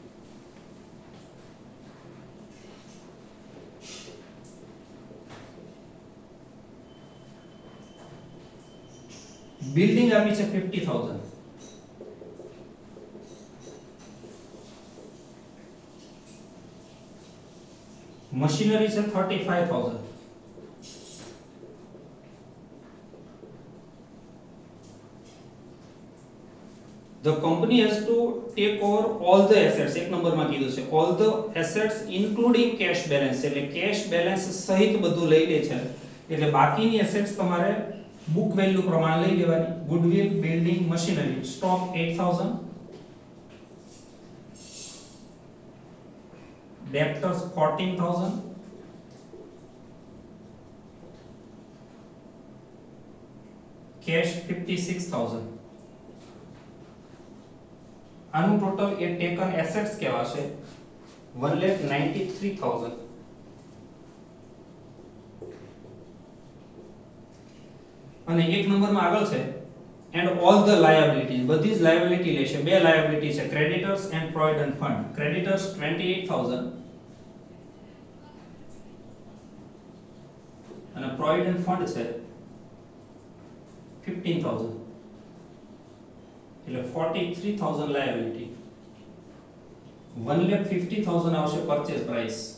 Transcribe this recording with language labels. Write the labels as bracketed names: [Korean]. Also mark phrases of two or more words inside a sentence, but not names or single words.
[Gujarati] બિલ્ડિંગ આપી છે 50,000. મશીનરી છે 35,000. [English] The company has to take over all the assets. [Gujarati] એક નંબરમાં કીધું છે [English] all the assets including cash balance. [Gujarati] એટલે [English] cash balance [Gujarati] સહિત બધું લઈ લે છે. એટલે બાકીની assets તમારે [English] book value [Gujarati] પ્રમાણે લઈ લેવાની. [English] goodwill, building, machinery, stock 8,000, debtors 14,000, cash 56,000. [Gujarati] આનું ટોટલ એ [English] taken assets [Gujarati] કહેવાશે 1,93,000. અને એક નંબરમાં આગળ છે [English] and all the liabilities. [Gujarati] બધી જ લાયબિલિટી લેશે. બે લાયબિલિટી છે [English] creditors and provident fund. [Gujarati] creditors 28,000 અને [English] provident fund [Gujarati] છે 15,000. એટલે 43,000 લાયબિલિટી. 1,50,000 આવશે [English] purchase price.